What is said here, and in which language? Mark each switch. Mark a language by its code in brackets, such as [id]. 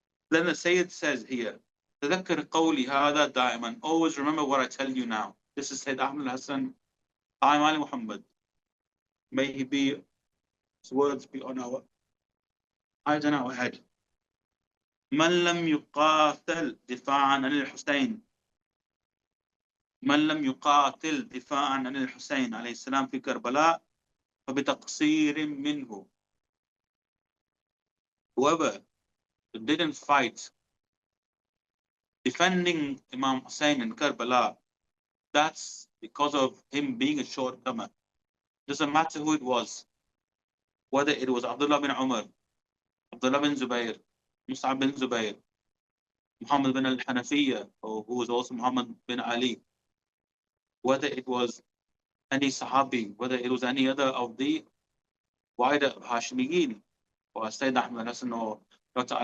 [en] Then the Sayyid says here, [ar] تذكر قولي هذا دائما. [en] Always remember what I tell you now. This is Sayyid Ahmed Al-Hasan, Ali Muhammad. May he be, his words be on our eyes and our head. [ar] من لم يقاتل دفاعا عن الحسين من لم يقاتل دفاعا عن الحسين عليه السلام في كربلاء فبتقصير منه. [en] Whoever didn't fight defending Imam Hussein in Karbala, that's because of him being a shortcomer. Doesn't matter who it was, whether it was Abdullah bin Umar, Abdullah bin Zubair, Mus'ab bin Zubair, Muhammad bin al-Hanafiya, who was also Muhammad bin Ali, whether it was any Sahabi, whether it was any other of the wider Hashimiyin, or Sayyid Ahmed Al-Hasan, or Dr.